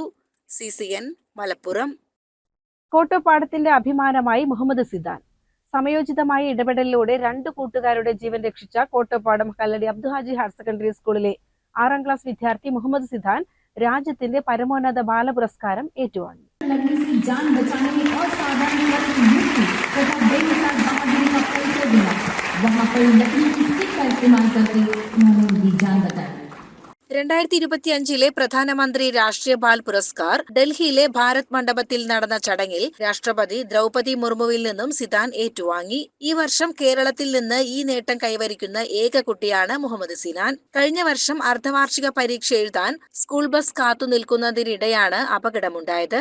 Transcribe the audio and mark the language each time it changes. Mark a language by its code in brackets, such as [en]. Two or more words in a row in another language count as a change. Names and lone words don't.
[ml] CCN മലപ്പുറം. കോട്ടോപ്പാടത്തിന്റെ അഭിമാനമായി മുഹമ്മദ് സിദാൻ. സമയോചിതമായ ഇടപെടലിലൂടെ 2 കൂട്ടുകാരുടെ ജീവൻ രക്ഷിച്ച കോട്ടോപ്പാടം കല്ലടി അബ്ദുഹാജി ഹയർ സെക്കൻഡറി സ്കൂളിലെ 6ാം ക്ലാസ് വിദ്യാർത്ഥി മുഹമ്മദ് സിദാൻ രാജ്യത്തിന്റെ പരമോന്നത ബാലപുരസ്കാരം ഏറ്റുവാങ്ങി. [hi] वहाँ पर लकड़ी की स्टिक का इस्तेमाल करके उन्होंने उनकी जान बचाई. [ml] 2025 പ്രധാനമന്ത്രി രാഷ്ട്രീയ ബാൽ പുരസ്കാർ ഡൽഹിയിലെ ഭാരത് മണ്ഡപത്തിൽ നടന്ന ചടങ്ങിൽ രാഷ്ട്രപതി ദ്രൗപദി മുർമുവിൽ നിന്നും സിദാൻ ഏറ്റുവാങ്ങി. ഈ വർഷം കേരളത്തിൽ നിന്ന് ഈ നേട്ടം കൈവരിക്കുന്ന ഏക കുട്ടിയാണ് മുഹമ്മദ് സിനാൻ. കഴിഞ്ഞ വർഷം അർദ്ധവാർഷിക പരീക്ഷ എഴുതാൻ സ്കൂൾ ബസ് കാത്തു നിൽക്കുന്നതിനിടെയാണ് അപകടമുണ്ടായത്.